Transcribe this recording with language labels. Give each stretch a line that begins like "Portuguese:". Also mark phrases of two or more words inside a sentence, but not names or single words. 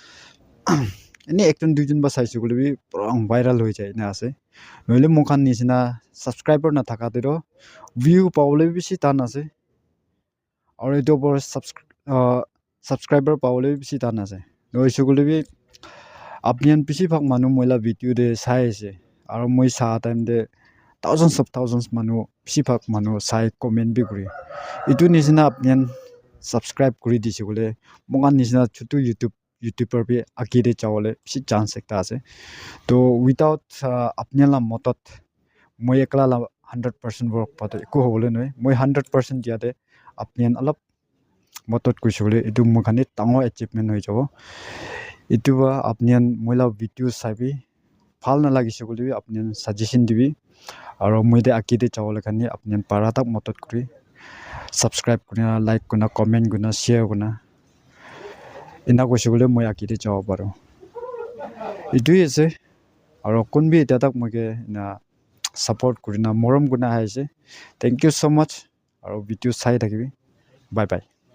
Naga Pidgin: ani ekton duijun ba saisi gole bi prong viral hoi jai na ase noile mokhan nisina subscriber na thakate do view paule bishi tan ase aro eto bor subscriber paule bishi tan ase noise gole bi apnian bishi bhag manu moila video de sai ase aro moi sa time de thousands manu bishi bhag manu sai comment bi kuri itu nisina apnian subscribe kuri dise gole mongan nisina chutu youtuber bi agide chawole bishi chance ekta ase to without apnian la motot moi ekla la 100% work pato eko hobole noi moi 100% dia de apnian alop motot kuisole itu mokhani tango achievement hoi jabo itu ba apnian moila video sabi phal na lagise gole bi apnian suggestion dibi aro moide akide chawole khani apnian para tak motot kuri subscribe kuna like kuna comment kuna share kuna ina koise gole moi akide chaw paro itu ase aro kunbi eta tak moike na support kurina morom guna haise
English: thank you so much
Naga Pidgin: aro video sai thakibi
English: bye bye